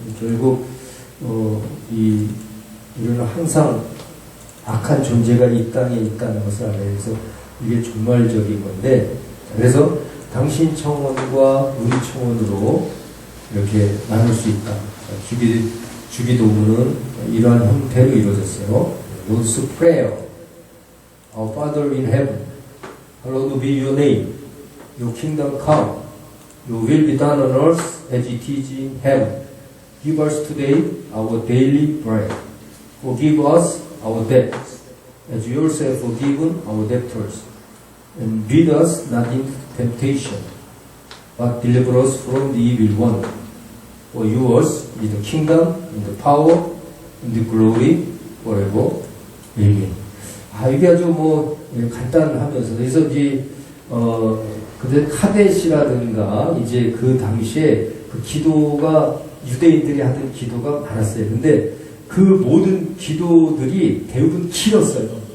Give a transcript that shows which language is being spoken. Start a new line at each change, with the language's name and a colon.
Korean: 결국 우리는 항상 악한 존재가 이 땅에 있다는 것을 알아요. 그래서 이게 종말적인 건데 그래서 당신 청원과 우리 청원으로 이렇게 나눌 수 있다. 주기도문은 이러한 형태로 이루어졌어요.
English: Lord's Prayer. Our Father in heaven, hallowed be your name. Your kingdom come. Your will be done on earth as it is in heaven. Give us today our daily bread. Forgive us our debts, as you yourself forgiven our debtors. And lead us not into temptation, but deliver us from the evil one. For yours is the kingdom, and the power, and the glory forever. Amen.
Korean: 이게 아주 간단하면서 그래서 이제 근데 카데시라든가 이제 그 당시에 그 기도가 유대인들이 하던 기도가 많았어요. 근데 그 모든 기도들이 대부분 길었어요.